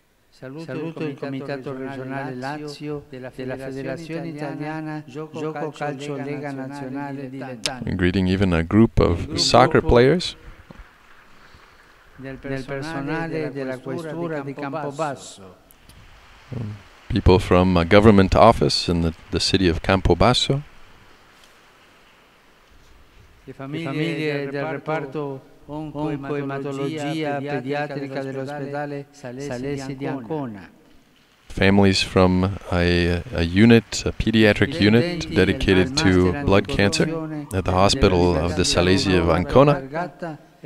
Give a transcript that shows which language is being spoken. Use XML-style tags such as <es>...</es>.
<it>Saluto il Comitato Regionale Lazio della Federazione Italiana Gioco Calcio Lega Nazionale Dilettanti.</it> <en>Greeting even a group of soccer players.</en> <it>Del personale della Questura di Campobasso.</it> <en>People from a government office in the city of Campobasso.</en> <it>Le famiglie del reparto oncoematologia pediatrica dell'ospedale Salesi di Ancona.</it> <en>Families from a pediatric unit dedicated to blood cancer at the hospital of the Salesi of Ancona.</en>